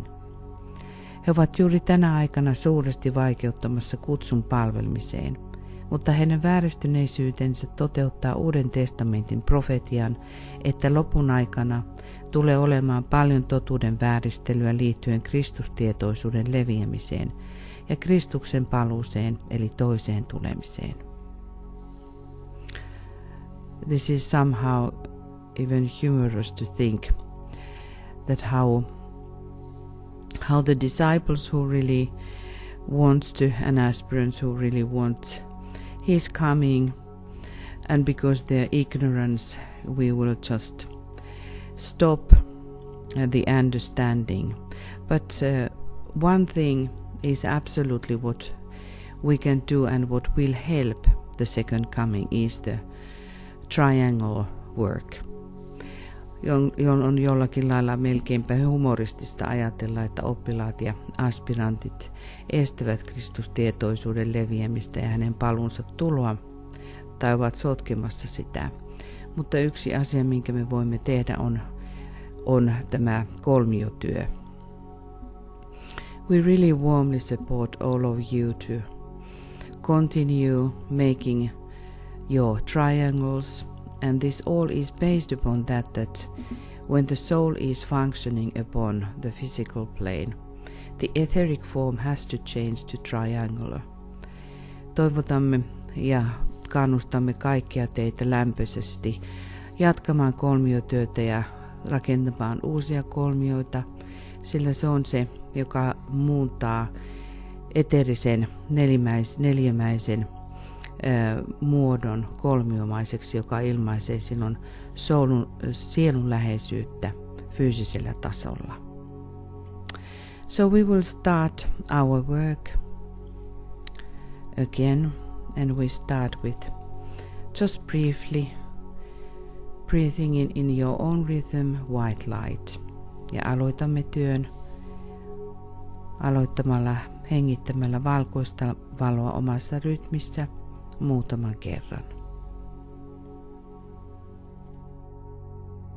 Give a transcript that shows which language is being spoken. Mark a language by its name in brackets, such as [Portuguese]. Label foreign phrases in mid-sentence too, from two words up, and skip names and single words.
[Finnish] He ovat juuri tänä aikana suuresti vaikeuttamassa kutsun palvelmiseen, mutta heidän vääristyneisyytensä toteuttaa Uuden testamentin profetian, että lopun aikana tulee olemaan paljon totuuden vääristelyä liittyen kristustietoisuuden leviämiseen ja Kristuksen paluuseen eli toiseen tulemiseen. [English] This is somehow even humorous to think that how the disciples who really want to and aspirants who really want his coming, and because their ignorance we will just stop the understanding. But one thing is absolutely what we can do and what will help the second coming is the triangle work. [Finnish] On jollakin lailla melkeinpä humoristista ajatella, että oppilaat ja aspirantit estävät Kristustietoisuuden leviämistä ja hänen paluunsa tuloa tai ovat sotkemassa sitä. Mutta yksi asia, minkä me voimme tehdä, on tämä kolmiotyö. [English] We really warmly support all of you to continue making your triangles, and this all is based upon that when the soul is functioning upon the physical plane, the etheric form has to change to triangular. [Finnish] Toivotamme ja kannustamme kaikkia teitä lämpöisesti jatkamaan kolmiotyötä ja rakentamaan uusia kolmioita, sillä se on se, joka muuntaa eterisen neliömäisen muodon kolmiomaiseksi, joka ilmaisee silloin sielun läheisyyttä fyysisellä tasolla. [English] So we will start our work again, and we start with just briefly breathing in your own rhythm, white light. [Finnish] Ja aloitamme työn aloittamalla hengittämällä valkoista valoa omassa rytmissä muutaman kerran.